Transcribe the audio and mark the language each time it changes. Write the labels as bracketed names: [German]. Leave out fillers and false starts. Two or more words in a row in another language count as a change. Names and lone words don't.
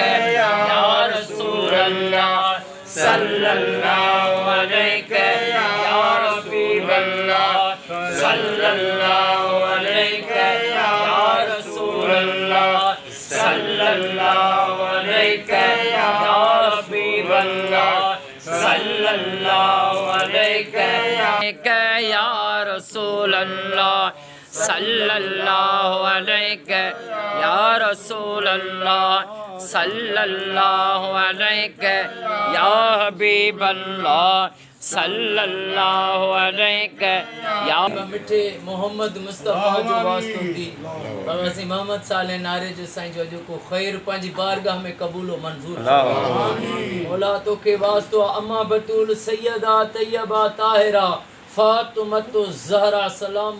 [Arabic] يا رسول الله، صلى الله عليك يا حبيب الله، صلى الله عليك يا رسول الله، صلى الله عليك يا حبيب الله، صلى الله عليك يا رسول الله، صلى الله عليك يا رسول الله، صلى الله عليك يا حبيب الله، صلى الله عليك يا [Sindhi] मिठे मोहम्मद मुस्तफ़ा जो वास्तो दी बाबा सी मोहम्मद साले नारे जो साईं जो को खैर पंहिंजी बारगाह में कबूल व मंजूर मौला तो के वास्तो अम्मा बतूल सैयदा तैयबा ताहिरा फातिमतो ज़हरा सलाम